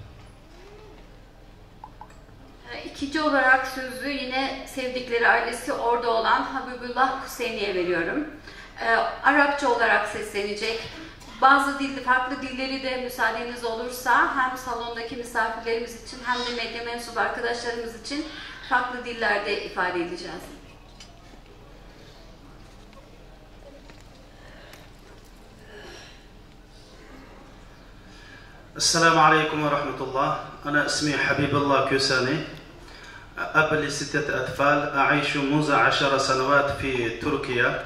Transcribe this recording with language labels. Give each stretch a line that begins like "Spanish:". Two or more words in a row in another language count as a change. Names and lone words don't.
Turkish: İkinci olarak sözü yine sevdikleri ailesi orada olan Habibullah Hüseyni'ye veriyorum. Arapça olarak seslenecek. Bazı farklı dilleri de müsaadeniz olursa hem salondaki misafirlerimiz için hem de medya mensubu arkadaşlarımız için farklı dillerde ifade edeceğiz.
Arabic: السلام عليكم ورحمة الله. أنا اسمي حبيب الله كوساني، أب لستة أطفال، أعيش منذ 10 سنوات في تركيا.